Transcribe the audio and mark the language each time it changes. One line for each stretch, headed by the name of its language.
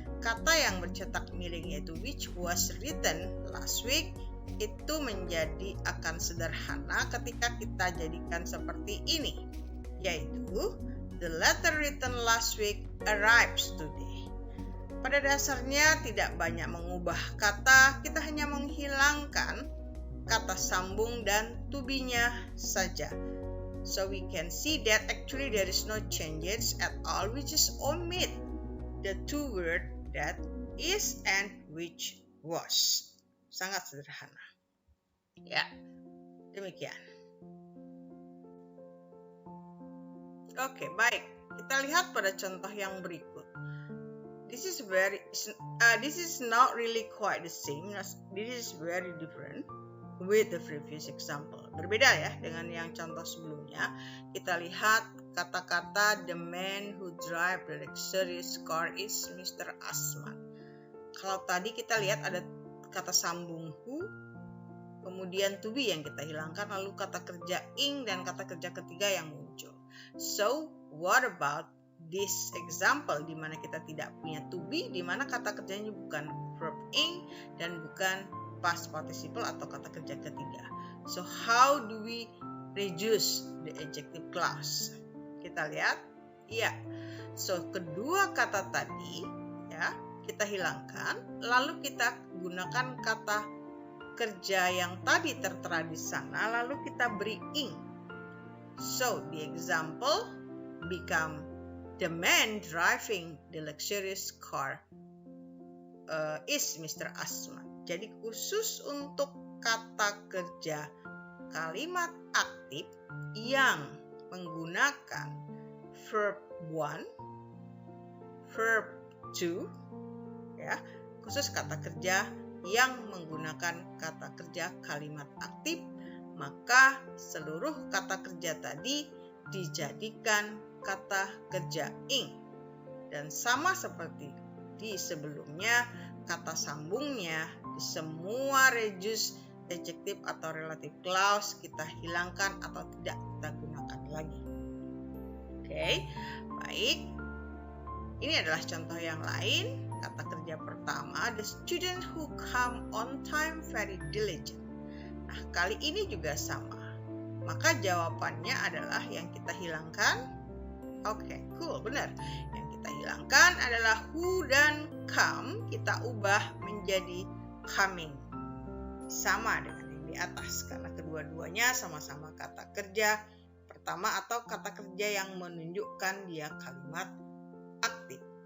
Indonesian: Kata yang bercetak miring yaitu
English: which was written last week
Indonesian: itu menjadi akan sederhana ketika kita jadikan seperti ini, yaitu
English: The letter written last week arrives today.
Indonesian: Pada dasarnya tidak banyak mengubah kata, kita hanya menghilangkan kata sambung dan to be-nya saja.
English: So we can see that actually there is no changes at all. We just omit the two words that is and which was.
Indonesian: Sangat sederhana. Ya, demikian. Oke, baik. Kita lihat pada contoh yang berikut.
English: This is not really quite the same. This is very different with the previous example.
Indonesian: Berbeda ya dengan yang contoh sebelumnya. Kita lihat kata-kata
English: the man who drive the luxurious car is Mr. Asman.
Indonesian: Kalau tadi kita lihat ada kata sambung who, kemudian to be yang kita hilangkan, lalu kata kerja ing dan kata kerja ketiga yang muncul.
English: So, what about this example
Indonesian: di mana kita tidak punya to be, di mana kata kerjanya bukan verb ing dan bukan past participle atau kata kerja ketiga.
English: So, how do we reduce the adjective clause?
Indonesian: Kita lihat, ya. So, kedua kata tadi, ya, kita hilangkan, lalu kita gunakan kata kerja yang tadi tertera di sana, lalu kita beri ing.
English: So, the example become the man driving the luxurious car is Mr. Asman.
Indonesian: Jadi khusus untuk kata kerja kalimat aktif yang menggunakan verb 1, verb 2, ya, khusus kata kerja yang menggunakan kata kerja kalimat aktif, maka seluruh kata kerja tadi dijadikan kata kerja ing. Dan sama seperti di sebelumnya, kata sambungnya di semua reduced adjective atau relative clause kita hilangkan atau tidak kita gunakan lagi. Oke, baik. Ini adalah contoh yang lain. Kata kerja pertama,
English: the student who come on time very diligent.
Indonesian: Nah, kali ini juga sama. Maka jawabannya adalah yang kita hilangkan. Oke, cool, benar. Yang kita hilangkan adalah who dan come, kita ubah menjadi coming. Sama dengan yang di atas, karena kedua-duanya sama-sama kata kerja pertama atau kata kerja yang menunjukkan dia kalimat aktif.